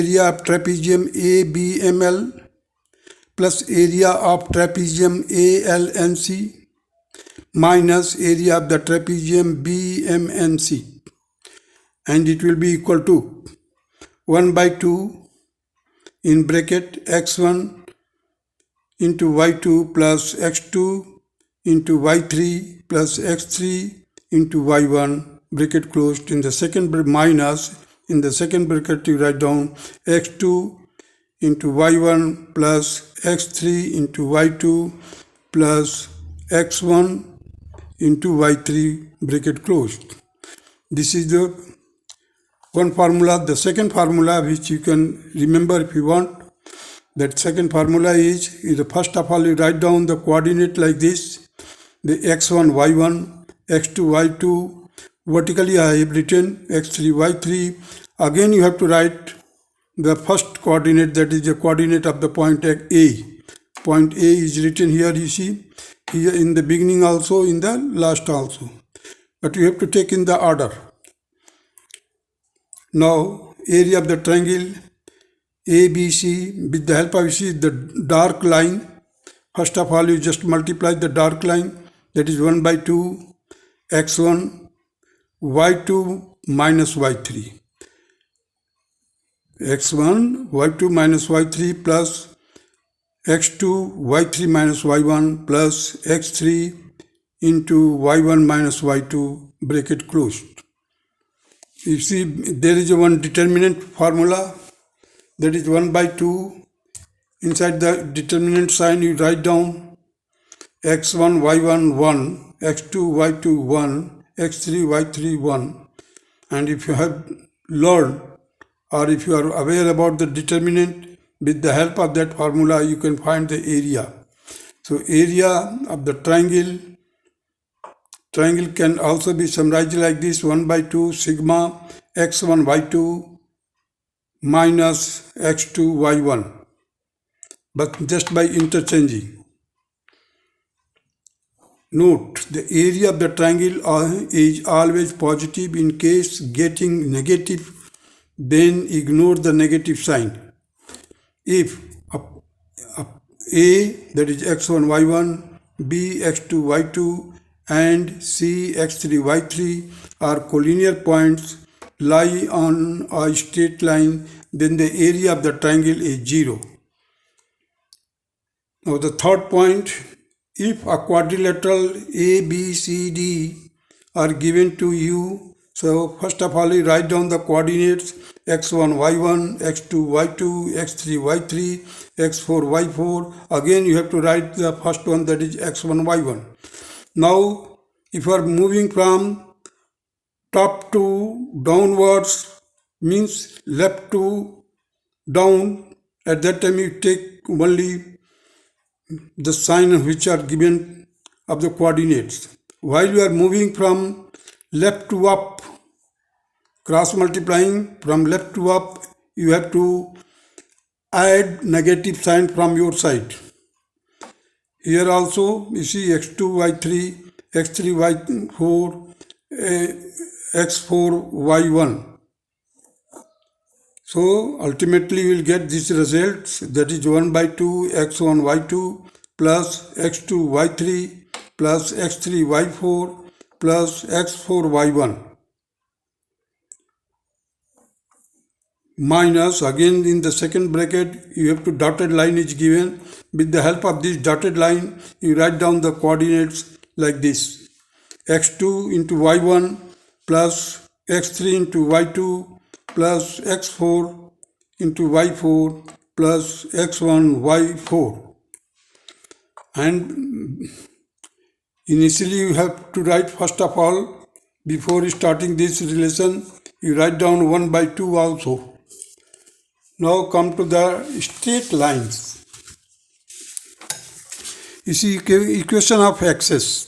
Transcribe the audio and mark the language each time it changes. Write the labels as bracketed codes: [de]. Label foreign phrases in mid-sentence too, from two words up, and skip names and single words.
[en] area of trapezium ABML plus area of trapezium ALNC minus area of the trapezium BMNC, and it will be equal to 1 by 2 in bracket x1 into y2 plus x2 into y3 plus x3 into y1, bracket closed. In the second minus, in the second bracket you write down x2 into y1 plus x3 into y2 plus x1 into y3, bracket closed. This is the one formula. The second formula, which you can remember if you want, that second formula is first of all you write down the coordinate like this, the x1, y1, x2, y2. Vertically I have written x3, y3. Again you have to write the first coordinate, that is the coordinate of the point A. Point A is written here, you see, here in the beginning also, in the last also. But you have to take in the order. Now area of the triangle ABC with the help of, you see, the dark line. First of all you just multiply the dark line, that is 1 by 2 x1 y2 minus y3. x1 y2 minus y3 plus x2 y3 minus y1 plus x3 into y1 minus y2, bracket closed. You see there is a one determinant formula, that is 1 by 2. Inside the determinant sign you write down x1 y1 1, x2 y2 1, x3 y3 1. And if you have learned, or if you are aware about the determinant, with the help of that formula you can find the area. So area of the triangle can also be summarized like this: 1 by 2 sigma x1 y2 minus x2 y1, but just by interchanging. Note, the area of the triangle is always positive. In case getting negative, then ignore the negative sign. If A, that is x1 y1, B x2 y2 and C x3 y3 are collinear points, lie on a straight line, then the area of the triangle is 0. Now the third point, if a quadrilateral ABCD are given to you, so first of all you write down the coordinates x1 y1, x2 y2, x3 y3, x4 y4. Again you have to write the first one, that is x1 y1. Now if you are moving from top to downwards, means left to down, at that time you take only the sign which are given of the coordinates. While you are moving from left to up, cross multiplying from left to up, you have to add negative sign from your side. Here also you see x2 y3, x3 y4, x4 y1. So ultimately we will get these results, that is 1 by 2 x1 y2 plus x2 y3 plus x3 y4 plus x4 y1. minus, again in the second bracket you have to dotted line is given. With the help of this dotted line you write down the coordinates like this: x2 into y1 plus x3 into y2 plus x4 into y4 plus x1 y4. And initially you have to write, first of all, before starting this relation, you write down 1 by 2 also. Now come to the straight lines. You see equation of axis.